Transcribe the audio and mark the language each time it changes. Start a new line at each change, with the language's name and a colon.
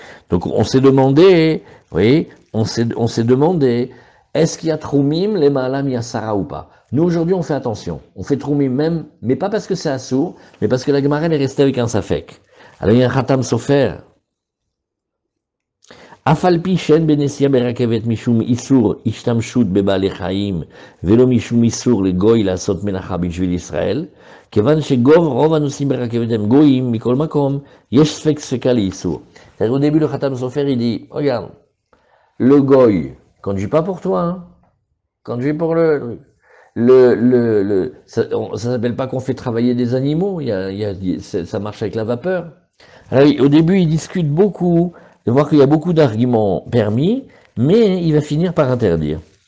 French: Donc on s'est demandé, oui, on s'est demandé, est-ce qu'il y a Troumim, les Maalam Yassara ou pas? Nous aujourd'hui on fait attention, on fait Troumim même, mais pas parce que c'est assourd, mais parce que la Gemara est restée avec un Safek. Alors il y a un Khatam Sofer.
Hebrew: אף על פי שאין בנסיעה ברכבת משום איסור השתמשות בבעלי חיים ולא משום איסור לגוי לעשות מלאכה בשביל ישראל, כיוון רוב הנוסעים ברכבת הם גויים מכל מקום, יש ספק ספקה לאיסור.
French: Au début, le Khatam Sofer, il dit, regarde, le goy, conduit pas pour toi, hein, conduit pour ça s'appelle pas qu'on fait travailler des animaux, ça marche avec la vapeur. Alors, au début, il discute beaucoup, de voir qu'il y a beaucoup d'arguments permis, mais il va finir par interdire.